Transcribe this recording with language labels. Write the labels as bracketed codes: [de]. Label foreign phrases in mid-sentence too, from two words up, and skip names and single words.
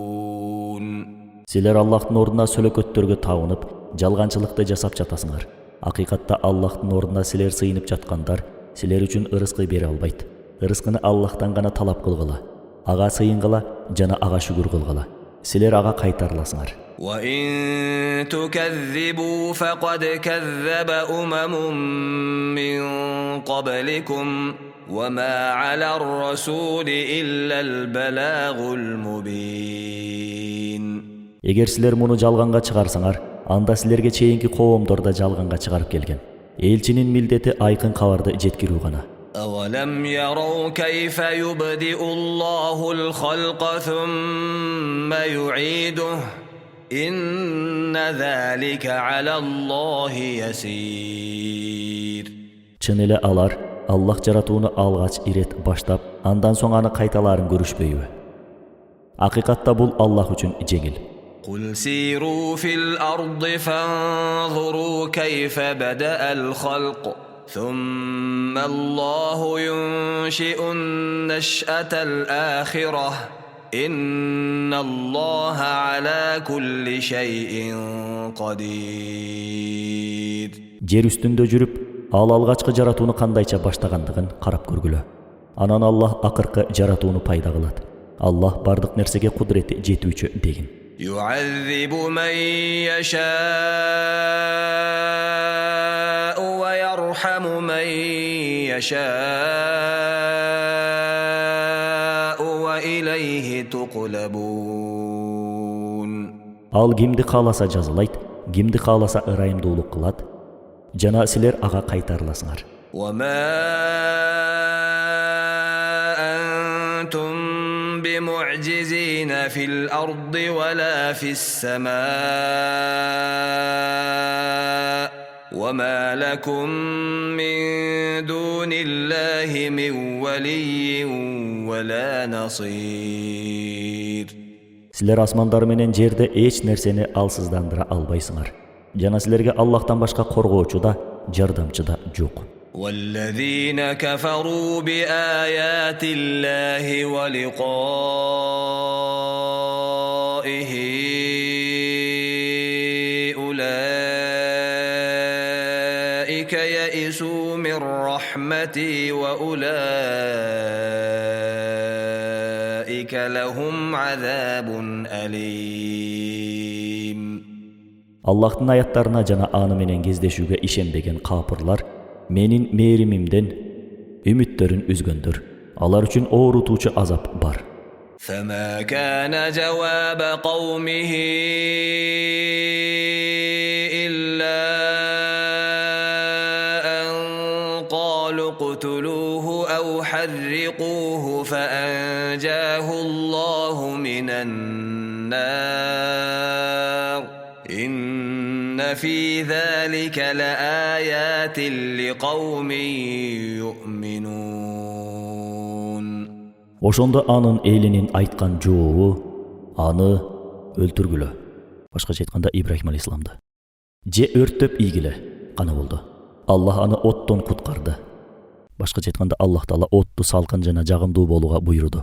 [ky] Силер Аллахтын ордуна сөлөкөттөргө табынып, жалганчылыкты жасап жатасыңар. Акыйкатта Аллахтын ордуна силер сыйынып жаткандар силер үчүн ырыскы бере албайт. Ырыскыны Аллахтан гана талап кылгыла. Ага сыйынгыла жана ага шүгүр кылгыла. Силер ага кайтарыласыңар. [ar] وَإِن تُكَذِّبُوا فَقَدْ كَذَّبَ أُمَمٌ مِّن قَبْلِكُمْ وَمَا عَلَى الرَّسُولِ إِلَّا الْبَلَاغُ الْمُبِينُ. [ky] Эгер силер муну жалганга чыгарсаңар, анда силерге чейинки коомдор да жалганга чыгарып келген. Элчинин милдети айкын кабарды жеткирүү гана. [ar] أَوَلَمْ يَرَوْا كَيْفَ يُبْدِئُ اللَّهُ الْخَلْقَ ثُمَّ يُعِيدُهُ إِنَّ ذَلِكَ عَلَى اللَّهِ يَسِيرٌ. [ky] Чын эле алар Аллах жаратууну алгач ирет баштап, андан соң аны кайталарын көрүшпөйбү? Акыйкатта бул Аллах үчүн жеңил. [ar] قُلْ سِيرُوا فِي الْأَرْضِ فَانظُرُوا كَيْفَ بَدَأَ الْخَلْقَ ثُمَّ اللَّهُ يُنشِئُ النَّشْأَةَ الْآخِرَةَ إِنَّ اللَّهَ عَلَى كُلِّ شَيْءٍ قَدِيرٌ. [ky] Жер үстүндө жүрүп, ал алгачкы жаратууну кандайча баштагандыгын карап көргүлө. Анан Аллах акыркы жаратууну пайда кылат. Аллах бардык нерсеге кудурети жетүүчү дегин. [ar] يُعَذِّبُ مَن يَشَاءُ وَيَرْحَمُ مَن يَشَاءُ وَإِلَيْهِ تُقْلَبُونَ. [ky] Ал кимди кааласа жазалайт, кимди кааласа ырайымдуулук кылат. Жана силер ага кайтарыласыңар. [ar] وما أنتم بمعجزين في الأرض ولا في السماء وما لكم من دون الله من ولي ولا نصير. [ky] Силер асмандар менен жерде эч нерсени алсыздандыра албайсыңар. Жана силерге Аллахтан башка коргоочу да, жардамчы да жок. [ar] والذين كفروا بآيات الله ولقائه أولئك يئسوا من رحمتي وأولئك لهم عذاب أليم. [ky] Аллахтын аяттарына жана аны менен кездешүүгө ишенбеген капырлар менин мээримимден үмүттөрүн үзгөндөр. Алар үчүн оорутуучу азап бар. [ar] فما كان جواب قومه إلا أن قالوا اقتلوه أو حرقوه فأنجاه الله من النار إن في ذلك لآيات لقوم يؤمنون. [ky] Ошондо анын элинин айткан жообу аны өлтүргүлө. Башкача айтканда Ибрахим алейхисаламды. Же өрттөп ийгиле кана болду. Аллах аны оттон куткарды. Башкача айтканда Аллах Таала отту салкын жана жагымдуу болууга буйруду.